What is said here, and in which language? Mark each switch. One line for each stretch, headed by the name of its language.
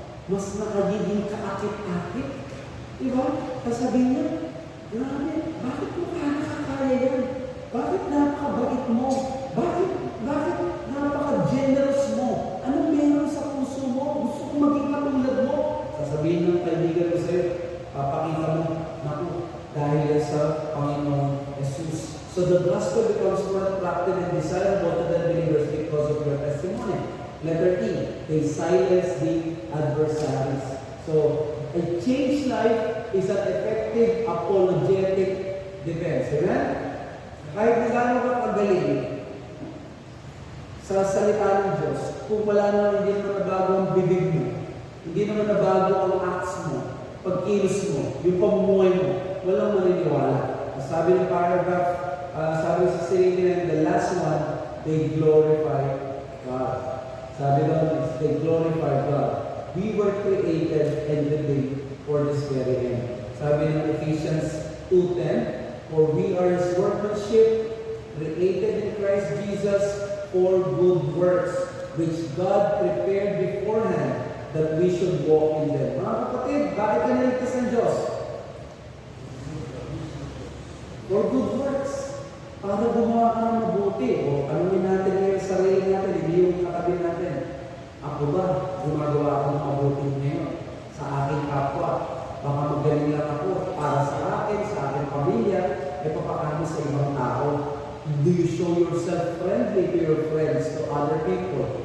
Filipino: Mas nakagiging kaakit-akit. Diba? Kasabihin niya, grabe, bakit mo nakakaya yan? Bakit napakabait mo? Bakit napaka-generous mo? Anong meron sa puso mo? Gusto kong maging katulad mo? Sasabihin ng kaibigan ko sa'yo, papakita mo, naku, dahil sa Panginoong Jesus.
English: So the gospel becomes more attractive and desirable to the believers because of your testimony. Letter E, they silence the adversaries. So, a changed life is an effective apologetic defense. Amen?
Filipino: Kahit na gano'n ka kagaling sa salita ng Diyos, kung wala na hindi naman nabago ang bibig mo, hindi naman nabago ang acts mo, pagkilos mo, yung pamumuhay mo, walang maniniwala. Sabi ng paragraph, sabi sa sarili,
English: the last one, they glorify God.
Filipino: Sabi doon,
English: they glorify God. We were created and living for this very end.
Filipino: Sabi ng
English: Ephesians 2:10, for we are His workmanship, created in Christ Jesus for good works, which God prepared beforehand that we should walk in them.
Filipino: Mga kapatid, bakit ka naligtas ng Diyos?
English: For good works.
Filipino: Para gumawa ka ng mabuti. O anumin natin ngayon sa sarili natin, hindi yung katabi natin. Ako ba, gumagawa ako ng mabuti ngayon sa aking kapwa? Baka magaling lang ako para sa akin, sa aking pamilya, ay papakami sa ibang tao.
English: Do you show yourself friendly to your friends, to other people?